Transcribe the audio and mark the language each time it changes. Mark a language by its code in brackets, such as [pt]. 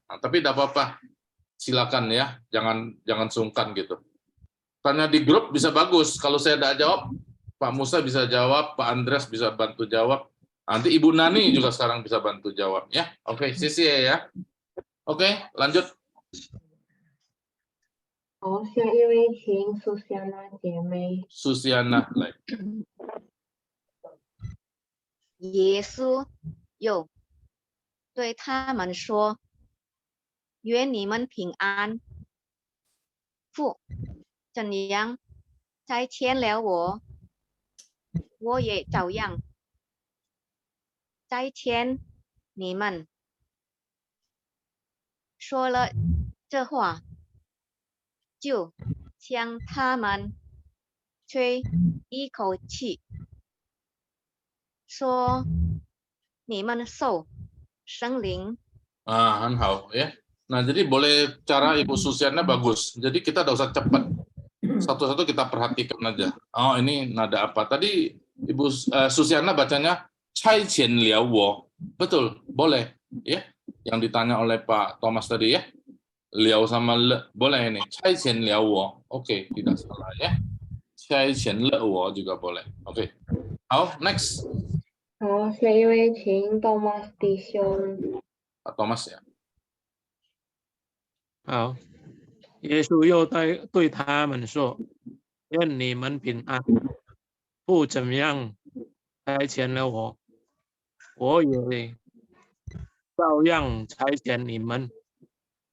[id] Nah, tapi tidak apa-apa, silakan ya, jangan sungkan gitu. Tanya di grup bisa bagus, kalau saya tidak jawab, Pak Musa bisa jawab, Pak Andreas bisa bantu jawab, nanti Ibu Nani juga sekarang bisa bantu jawab ya. Oke, Sisi ya. Oke, lanjut. [zh] 好，下一位请苏珊娜姐妹。 [en] Susiana, like. [zh] 耶稣又对他们说：“愿你们平安。父怎样差遣了我，我也照样差遣你们。” 说了这话，就向他们吹一口气，说：“你们受圣灵。” Han hao [id] ya. Nah, jadi boleh cara Ibu Susiana bagus. Jadi kita tidak usah cepat. Satu-satu kita perhatikan aja. Oh, ini nada apa? Tadi Ibu Susiana bacanya [zh] cai qian liao wo. [id] Betul, boleh ya. Yang ditanya oleh Pak Thomas tadi ya. Liao sama le, boleh ini. [zh] Cai qian liao wo. [id] Oke, tidak salah ya. [zh] Cai qian le wo [id] juga boleh. [en] Oke. Next. [zh] 好，下一位请 Thomas 弟兄。 [id] Pak Thomas ya. [zh] 好，耶稣又对他们说：“愿你们平安。父怎样差遣了我，我也照样差遣你们。”